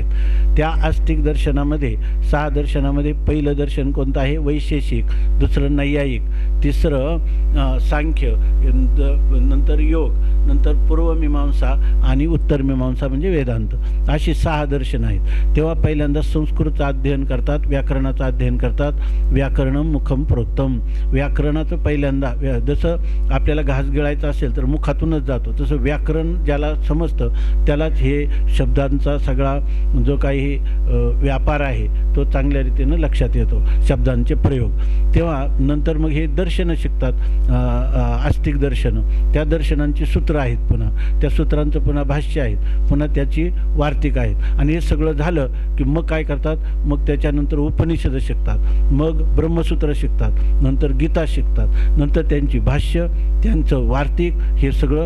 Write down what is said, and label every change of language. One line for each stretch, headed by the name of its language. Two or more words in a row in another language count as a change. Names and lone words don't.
Marathi: त्या आस्तिक दर्शनामध्ये 6 दर्शनामध्ये पहिलं दर्शन कोणतं आहे? वैशेषिक, दुसरं नैयायिक, तिसरं सांख्य, नंतर योग, नंतर पूर्वमीमांसा आणि उत्तरमीमांसा म्हणजे वेदांत. अशी 6 दर्शनं आहेत. तेव्हा पहिल्यांदा संस्कृतचं अध्ययन करतात, व्याकरणाचं अध्ययन करतात.
Sanskrit: व्याकरणं मुखम प्रोक्तम,
Marathi: व्याकरणाचं पहिल्यांदा जसं आपल्याला घास गिळायचा असेल तर मुखातूनच जातो, तसं व्याकरण ज्याला समजतं त्यालाच हे शब्दांचा सगळा जो काही व्यापार आहे तो चांगल्या रीतीनं लक्षात येतो, शब्दांचे प्रयोग. तेव्हा नंतर मग हे दर्शनं शिकतात, आस्तिक दर्शनं. त्या दर्शनांची सूत्र आहेत, पुन्हा त्या सूत्रांचं पुन्हा भाष्य आहेत, पुन्हा त्याची वार्तिक आहेत. आणि हे सगळं झालं की मग काय करतात? मग त्याच्यानंतर उपनिषद शिकतात, मग ब्रह्मसूत्र शिकतात, नंतर गीता शिकतात, नंतर त्यांची भाष्य, त्यांचं वार्तिक, हे सगळं.